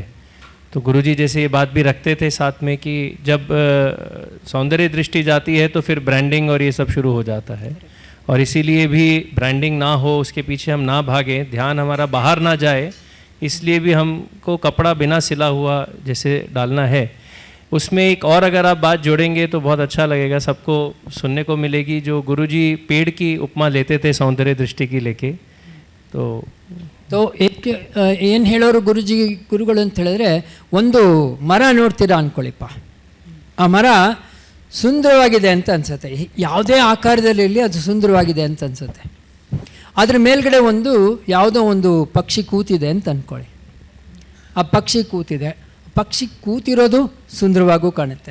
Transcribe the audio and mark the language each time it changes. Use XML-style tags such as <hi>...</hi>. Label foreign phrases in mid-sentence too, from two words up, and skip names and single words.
<hi>तो गुरुजी जैसे ये बात भी रखते थे साथ में कि जब सौंदर्य दृष्टि जाती है तो फिर ब्रांडिंग और ये सब शुरू हो जाता है, और इसीलिए भी ब्रांडिंग ना हो, उसके पीछे हम ना भागें, ध्यान हमारा बाहर ना जाए, इसलिए भी हमको कपड़ा बिना सिला हुआ जैसे डालना है. उसमें एक और अगर आप बात जोड़ेंगे तो बहुत अच्छा लगेगा, सबको सुनने को मिलेगी। जो गुरुजी पेड़ की उपमा लेते थे सौंदर्य दृष्टि की लेके, तो</hi> <kn>ಏಕೆ ಏನು ಹೇಳೋರು ಗುರುಗಳು ಅಂತ ಹೇಳಿದ್ರೆ, ಒಂದು ಮರ ನೋಡ್ತೀರಾ ಅಂದ್ಕೊಳ್ಳಿಪ್ಪ, ಆ ಮರ ಸುಂದರವಾಗಿದೆ ಅಂತ ಅನಿಸುತ್ತೆ, ಯಾವುದೇ ಆಕಾರದಲ್ಲಿರಲಿ ಅದು ಸುಂದರವಾಗಿದೆ ಅಂತ ಅನಿಸುತ್ತೆ. ಅದ್ರ ಮೇಲ್ಗಡೆ ಒಂದು ಯಾವುದೋ ಒಂದು ಪಕ್ಷಿ ಕೂತಿದೆ ಅಂತ ಅಂದ್ಕೊಳ್ಳಿ, ಆ ಪಕ್ಷಿ ಕೂತಿದೆ, ಪಕ್ಷಿ ಕೂತಿರೋದು ಸುಂದರವಾಗೂ ಕಾಣುತ್ತೆ.</kn>